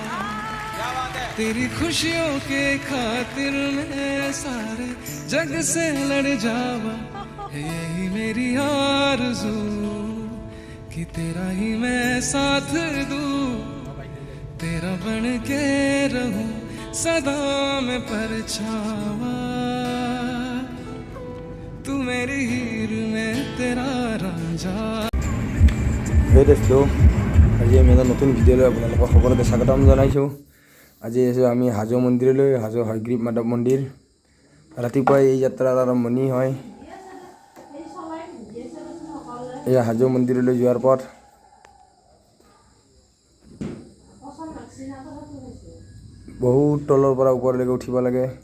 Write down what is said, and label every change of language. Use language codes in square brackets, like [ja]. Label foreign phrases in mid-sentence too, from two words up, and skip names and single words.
[hi] तेरी खुशियों के खातिर मैं सारे जग से लड़ जावा यही मेरी आरज़ू कि तेरा ही मैं साथ दूँ तेरा बन के रहूं सदा में परछावा तू मेरी हीर में तेरा रांझा। हे दोस्तों [as] আজি আমি এটা নতুন ভিডিঅ'লৈ আপোনালোকক সকলোকে স্বাগতম জনাইছোঁ। আজি আছোঁ আমি হাজো মন্দিৰলৈ, হাজো হয়গ্ৰীৱ মাধৱ মন্দিৰ। ৰাতিপুৱাই এই যাত্ৰাৰ আৰম্ভণি হয়। এয়া হাজো মন্দিৰলৈ যোৱাৰ পথ। বহুত তলৰ পৰা ওপৰলৈকে উঠিব লাগে।